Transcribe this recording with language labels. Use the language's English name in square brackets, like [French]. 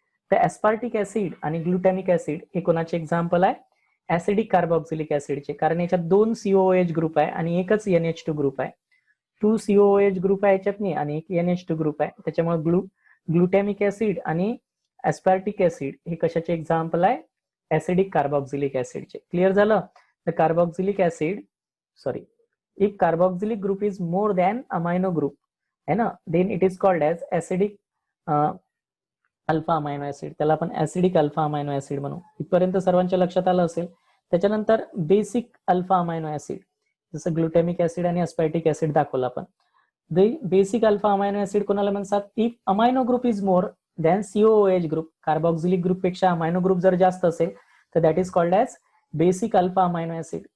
[Marathi] तर ऍस्पार्टिक ऍसिड आणि glutamic acid हे कोणाचे एक्झाम्पल आहे, ऍसिडिक कार्बोक्सिलिक ऍसिडचे. कारण याच्यात 2 COOH ग्रुप आहे आणि एकच NH2 ग्रुप आहे. 2 COOH ग्रुप आहे याच्यात नाही आणि एक NH2 ग्रुप आहे. त्याच्यामुळे ग्लुटॅमिक ऍसिड आणि ऍस्पार्टिक ऍसिड हे कशाचे एक्झाम्पल आहे, ऍसिडिक कार्बोक्सिलिक ऍसिडचे. क्लिअर झालं. [English] तर carboxylic acid, sorry, if carboxylic group is more than amino group [Hindi] है ना, [English] Then it is called as acidic alpha amino acid. [Marathi] त्याला आपण ऍसिडिक अल्फा अमायनो ऍसिड म्हणू. इथपर्यंत सर्वांच्या लक्षात आलं असेल. त्याच्यानंतर बेसिक अल्फा अमायनो ऍसिड, जसं ग्लुटॅमिक ऍसिड आणि ऍस्पार्टिक ऍसिड दाखवलं आपण. बेसिक अल्फा अमायनो ऍसिड कोणाला म्हणतात, [English] If amino group is more than COOH group. [Marathi] Carboxylic group पेक्षा अमायनो ग्रुप जर जास्त असेल तर [English] That is called as basic alpha amino acid.